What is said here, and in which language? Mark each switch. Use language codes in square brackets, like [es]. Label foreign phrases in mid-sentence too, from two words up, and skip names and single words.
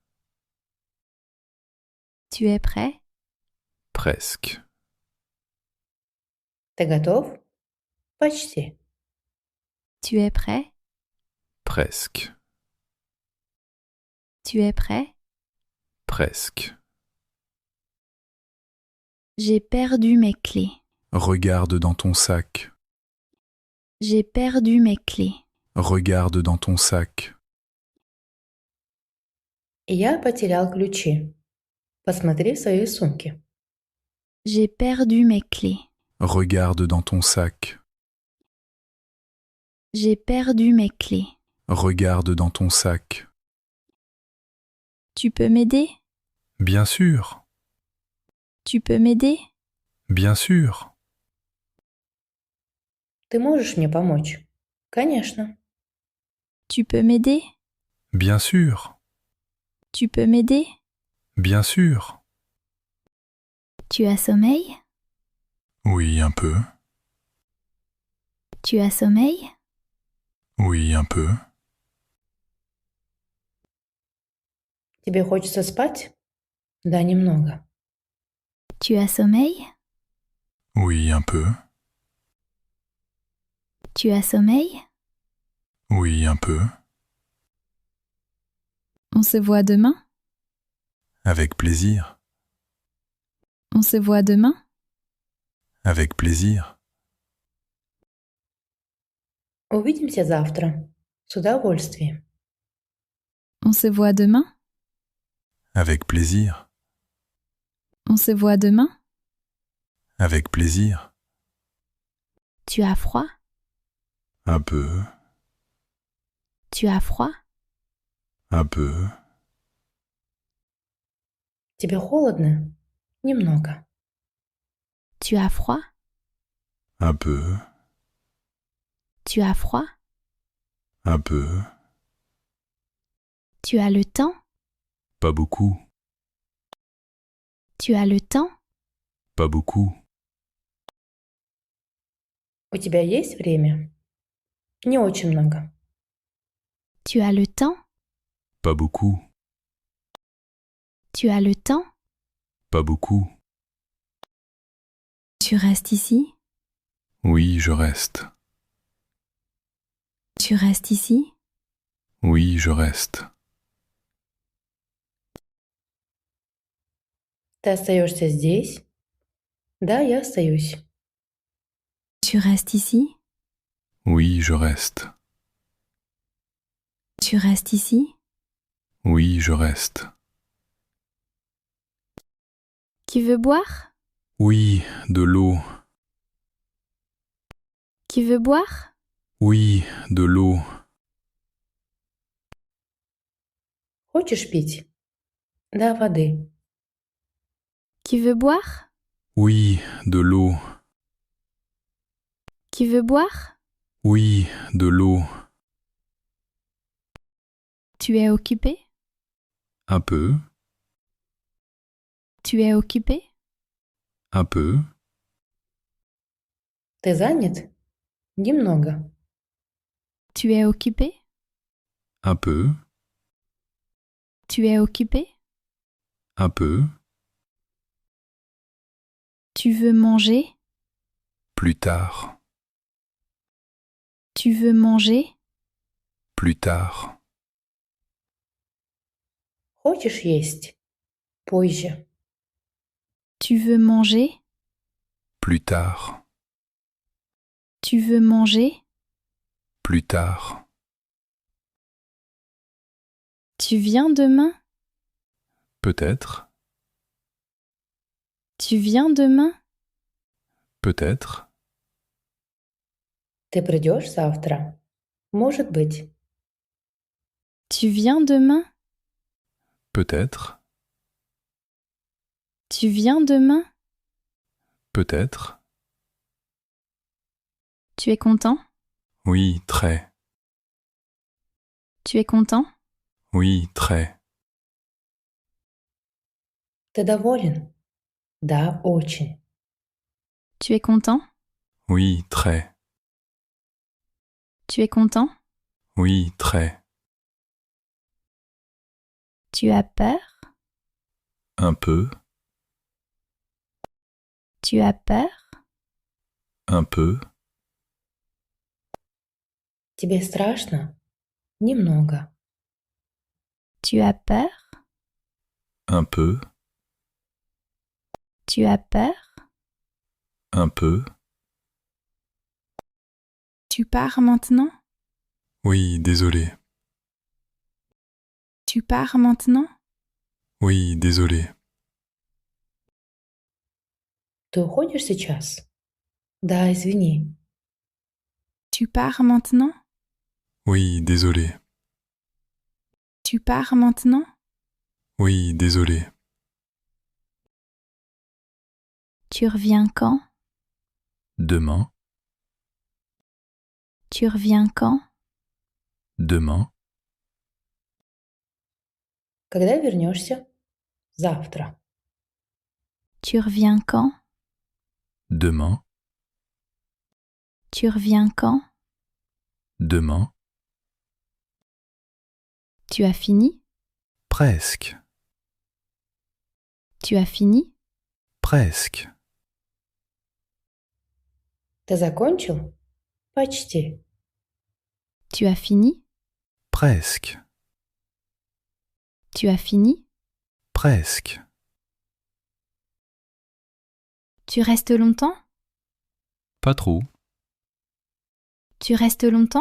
[fr] Tu es prêt? Presque. [ru] Ты готов? Почти. [fr] Tu es prêt? Presque. Tu es prêt? Presque. J'ai perdu mes clés. Regarde dans ton sac. J'ai perdu mes clés. Regarde dans ton sac. [ru] Я потерял ключи. Посмотри в своей сумке. [fr] J'ai perdu mes clés. Regarde dans ton sac. J'ai perdu mes clés. Regarde dans ton sac. Tu peux m'aider? Bien sûr. Tu peux m'aider? Bien sûr. [ru] Ты можешь мне помочь? Конечно. [fr] Tu peux m'aider? Bien sûr. Tu peux m'aider? Bien sûr. Tu as sommeil? Oui, un peu. Tu as sommeil? Oui, un peu. [ru] Тебе хочется спать? Да, немного. [fr] Tu as sommeil? Oui, un peu. Tu as sommeil? Oui, un peu. On se voit demain? Avec plaisir. On se voit demain? Avec plaisir. [ru] Увидимся завтра. С удовольствием. [fr] On se voit demain? Avec plaisir. On se voit demain? Avec plaisir. Tu as froid? Un peu. Tu as froid? Un peu. [ru] Тебе холодно? Немного. [fr] Tu as froid? Un peu, Tu as froid? un peu, Tu as le temps? pas beaucoup, Tu as le temps? pas beaucoup, [ru] У тебя есть время? Не очень много. [fr] Tu as le temps? pas beaucoup, Tu as le temps? pas beaucoup. Tu restes ici? Oui, je reste. Tu restes ici? Oui, je reste. [ru] Ты остаешься здесь? Да, я остаюсь. [fr] Tu restes ici? Oui, je reste. Tu restes ici? Oui, je reste. Qui veut boire? Oui, de l'eau. Qui veut boire? Oui, de l'eau. [ru] Хочешь пить? Да, воды. [fr] Qui veut boire? Oui, de l'eau. Qui veut boire? Oui, de l'eau. Tu es occupé? Un peu, Tu es occupé? un peu, [ru] Ты занят? Немного. [fr] Tu es occupé? un peu, Tu es occupé? un peu, Tu veux manger? plus tard, Tu veux manger? plus tard, [ru] Хочешь есть? Позже. [fr] Tu veux manger? plus tard, Tu veux manger? plus tard. Tu viens demain? Peut-être, Tu viens demain? peut-être, [ru] Ты придешь завтра? Может быть. [fr] Tu viens demain? peut-être, Tu viens demain? peut-être. Tu es content? Oui, très. Tu es content? Oui, très. [ru] Ты доволен? Да, очень. [fr] Tu es content? Oui, très. Tu es content? Oui, très. Tu as peur? Un peu, Tu as peur? un peu, [ru] Тебе страшно? Немного. [fr] Tu as peur? un peu, Tu as peur? un peu. Tu pars maintenant? Oui, désolé. Tu pars maintenant? Oui, désolé. [ru] Ты уходишь сейчас? Да, извини. [fr] Tu pars maintenant? Oui, désolé. Tu pars maintenant? Oui, désolé. Tu reviens quand? Demain, Tu reviens quand? demain, [ru] Когда вернешься? Завтра. [fr] Tu reviens quand? demain, Tu reviens quand? demain. Tu as fini? Presque, Tu as fini? presque. [ru] Ты закончил? Почти. [fr] Tu as fini? Presque, Tu as fini? presque. Tu restes longtemps? Pas trop, Tu restes longtemps?